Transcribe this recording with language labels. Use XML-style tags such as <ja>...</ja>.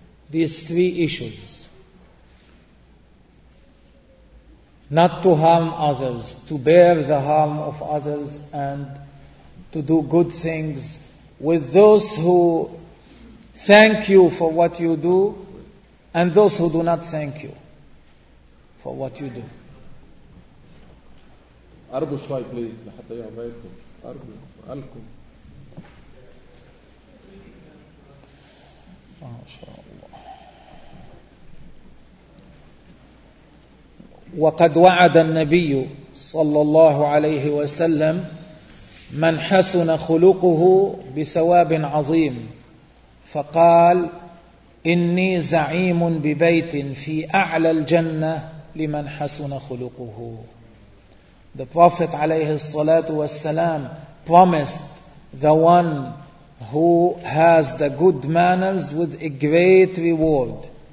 <en>These three issues: not to harm others, to bear the harm of others, and to do good things with those who thank you for what you do and those who do not thank you for what you do.</en> <ar>أرجو شوي بليز لحتى يعرفكم. أرجو ألكم. ما شاء الله. وقد وعد النبي صلى الله عليه وسلم من حسن خلقه بثواب عظيم، فقال: إني زعيم ببيت في أعلى الجنة لمن حسن خلقه.</ar> <en>The Prophet</en> <ar>عليه الصلاة والسلام</ar> <en>promised the one who has the good manners with a great reward.</en>